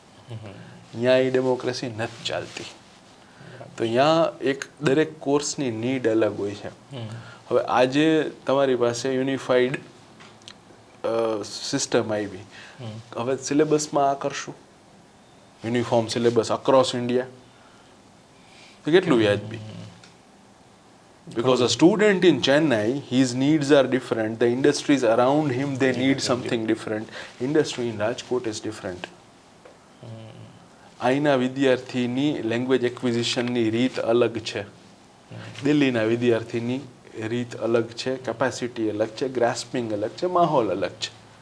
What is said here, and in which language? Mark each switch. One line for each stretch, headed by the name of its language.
Gujarati: અહીંયા એ ડેમોક્રેસી નથી ચાલતી. તો અહીંયા એક દરેક કોર્સની નીડ અલગ હોય છે. હવે આજે તમારી પાસે યુનિફાઈડ સિસ્ટમ આવી, હવે સિલેબસમાં આ કરશું યુનિફોર્મ સિલેબસ અક્રોસ ઇન્ડિયા, તો કેટલું વ્યાજબી?
English: Because a student in Chennai, his needs are different. The industries around him, they need something different. Industry in Rajkot is different.
Gujarati: અહીંના વિદ્યાર્થીની લેંગ્વેજ એક્વિઝિશનની રીત અલગ છે, દિલ્હીના વિદ્યાર્થીની રીત અલગ છે, કેપેસિટી અલગ છે, ગ્રાસ્પિંગ અલગ છે, માહોલ અલગ છે.